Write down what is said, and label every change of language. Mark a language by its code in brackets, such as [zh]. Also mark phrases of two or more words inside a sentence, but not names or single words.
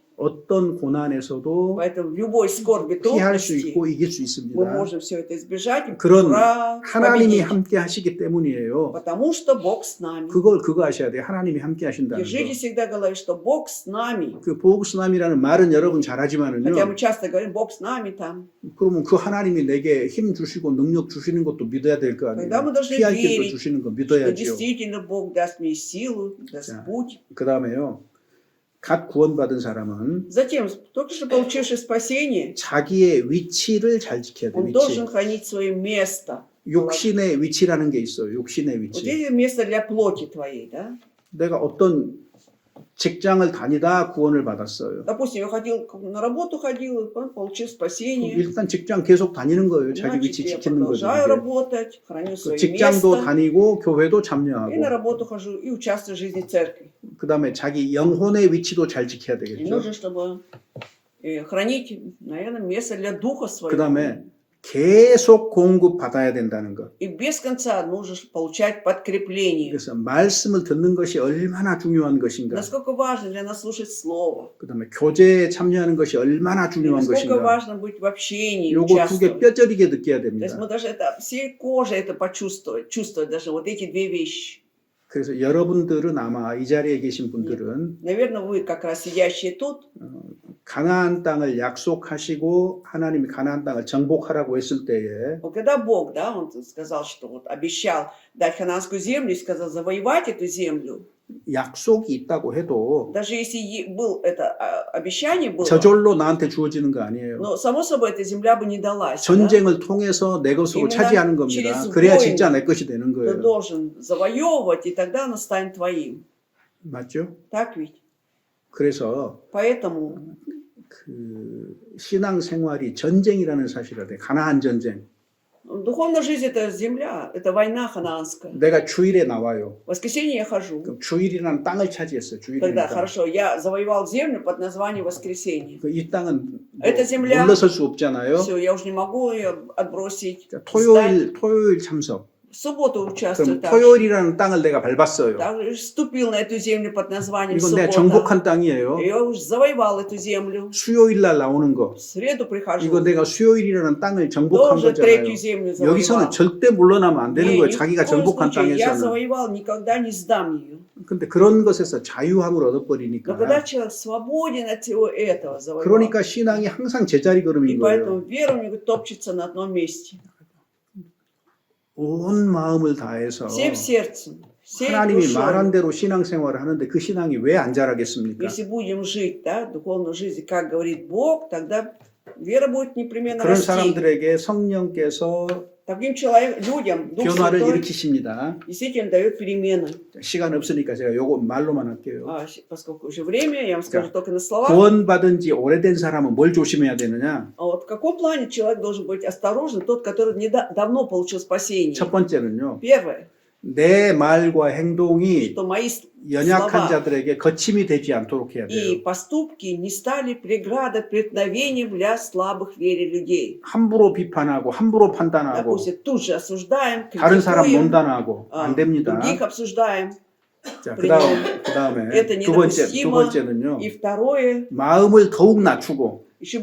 [ko] 어떤 고난에서도 [ru] поэтому в любой скорби, [ko] 피할 수 [ru] трудности [ko] 있고 이길 수 [ru] мы [ko] 있습니다. [ru] можем все это избежать и [ko] 그런 하나님이 [ru] победить. [ko] 함께 하시기 때문이에요. [ru] Потому что Бог с нами. [ko] 그거 하셔야 돼요. 하나님이 함께 하신다는 [ru] Держите [ko] 거. [ru] всегда в голове, что Бог с нами. [ko] 그 보복스남이라는 말은 여러분 [ru] Хотя [ko] 잘하지만은요. [ru] мы часто говорим, Бог с нами там. [ko] 그러면 그 하나님이 내게 힘 주시고 능력 주시는 것도 믿어야 될 거 [ru] Тогда мы [ko] 아니에요. [ru] должны [ko] 피할 길도 [ru] верить, [ko] 주시는 거 [ru] что [ko] 믿어야죠. [ru] действительно Бог даст мне силу, даст [ko] 자. [ru] путь. [ko] 그 다음에요. 갓 구원받은 사람은 [ru] Затем, только что получивший спасение, [ko] 자기의 위치를 잘 지켜야 돼요. [ru] он [ko] 위치. [ru] должен хранить свое место. [ko] 욕신의 위치라는 게 있어요. 욕신의 [ru] Вот [ko] 위치. [ru] здесь место для плоти твоей, да? [ko] 내가 어떤 직장을 다니다 구원을 받았어요. [ru] Допустим, я ходил на работу, ходил, потом получил [ko] 그럼 [ru] спасение. [ko] 일단 직장 계속 다니는 거예요. 자기 [ru] Значит, [ko] 위치 [ru] я [ko] 지키는 거죠. [ru] продолжаю [ko] 이게. [ru] работать, храню [ko] 그 [ru] свое [ko] 직장도 [ru] место. [ko] 다니고 교회도 [ru] И на [ko] 참여하고 [ru] работу хожу, и участвую в жизни церкви. [ko] 그다음에 자기 영혼의 위치도 잘 지켜야 [ru] И [ko] 되겠죠. [ru] нужно, чтобы хранить, наверное, место для духа своего. [ko] 그다음에 계속 공급 받아야 된다는 것. [ru] И без конца нужно получать подкрепление. [ko] 그래서 말씀을 듣는 것이 얼마나 중요한 것인가. [ru] Насколько важно для нас слушать Слово. [ko] 그다음에 교제에 참여하는 것이 얼마나 [ru] И [ko] 중요한 [ru] насколько [ko] 것인가. [ru] важно быть в общении, [ko] 요거 두 개 [ru] участвовать. [ko] 뼈저리게 느껴야 [ru] То есть мы [ko] 됩니다. [ru] даже это всей кожей это почувствовать, чувствовать даже вот эти две вещи. [ko] 그래서 여러분들은 아마 이 자리에 계신 분들은 [ru] Наверное, вы как раз сидящие тут, [ko] 가나안 땅을 약속하시고 하나님이 가나안 땅을 정복하라고 했을 때에 [ru] вот когда Бог, да, Он сказал, что вот обещал дать хананскую землю и сказал завоевать эту землю, [ko] 약속이 있다고 해도 [ru] даже если был это обещание было, [ko] 저절로 나한테 주어지는 거 아니에요. [ru] но само собой эта земля бы не далась, да? [ko] 전쟁을 통해서 내 것으로 [ru] именно [ko] 차지하는 겁니다. [ru] через [ko] 그래야 [ru] войны [ko] 진짜 내 것이 되는 [ru] Ты [ko] 거예요. [ru] должен завоевывать, и тогда она станет твоим. [ko] 맞죠? [ru] Так ведь? [ko] 그래서 [ru] Поэтому [ko] 그 신앙 생활이 전쟁이라는 사실을 알아야 돼. 가나안 전쟁. [ru] духовная жизнь это земля, это война ханаанская. [ko] 내가 주일에 나와요. [ru] В воскресенье я хожу. [ko] 그럼 주일이라는 땅을 차지했어요. [ru] Тогда [ko] 주일이니까. [ru] хорошо, я завоевал землю под названием воскресенье. [ko] 이 땅은 [ru] Это земля. [ko] 물러설 수 없잖아요. [ru] Все, я уже не могу ее отбросить. [ko] 자, [ru] Встать. [ko] 토요일 참석. [ru] В субботу участвую [ko] 그럼 [ru] также. [ko] 토요일이라는 땅을 내가 밟았어요. [ru] Также вступил на эту землю под названием [ko] 이건 내가 [ru] суббота. [ko] 정복한 땅이에요. [ru] Я уже завоевал эту землю. [ko] 수요일 날 나오는 거. [ru] В среду прихожу. [ko] 이거 내가 수요일이라는 땅을 정복한 [ru] Тоже третью [ko] 거잖아요. [ru] землю [ko] 여기서는 [ru] завоевал. [ko] 절대 물러나면 안 되는 [ru] Не, [ko] 거예요. [ru] ни в [ko] 자기가 [ru] коем [ko] 정복한 [ru] случае я [ko] 땅에서는. [ru] завоевал, никогда не сдам ее. [ko] 근데 그런 것에서 자유함을 [ru] Но [ko] 얻어버리니까. [ru] когда человек свободен от всего этого, завоевал. [ko] 그러니까 신앙이 항상 제자리 [ru] И [ko] 걸음인 [ru] поэтому [ko] 거예요. [ru] вера у него топчется на одном месте. [ko] 온 마음을 다해서 [ru] Всем сердцем, всей [ko] 하나님이 말한 [ru] душой. [ko] 대로 신앙생활을 하는데 그 신앙이 왜 안 자라겠습니까? [ru] Если будем жить, да, духовную жизнь, как говорит Бог, тогда вера будет непременно [ko] 그런 [ru] расти. [ko] 사람들에게 성령께서 [ru] Таким людям Дух [ko] 변화를 [ru] Святой [ko] 일으키십니다. [ru] действительно дает перемены. [ko] 시간 없으니까 제가 요거 말로만 할게요. [ru] Поскольку уже время, я вам скажу только на словах. [ko] 구원받은 지 오래된 사람은 뭘 조심해야 되느냐? [ru] А вот в каком плане человек должен быть осторожен, тот, который давно получил спасение? [ko] 첫 번째는요. [ru] Первое, [ko] 내 말과 행동이 [ru] что мои [ko] 연약한 [ru] слова [ko] 자들에게 거침이 되지 않도록 해야 [ru] и [ko] 돼요. [ru] поступки не стали преградой, преткновением для слабых в вере людей. [ko] 함부로 비판하고 함부로 판단하고 [ru] Допустим, тут же осуждаем, [ko] 다른 사람 [ru] критикуем, [ko] 논단하고 안 됩니다. [ru] других обсуждаем. [ko] 자, [ru] Это [ko] 그다음에 [ru] недопустимо. [ko] 두 번째는요. [ru] И второе, [ko] 마음을 더욱 낮추고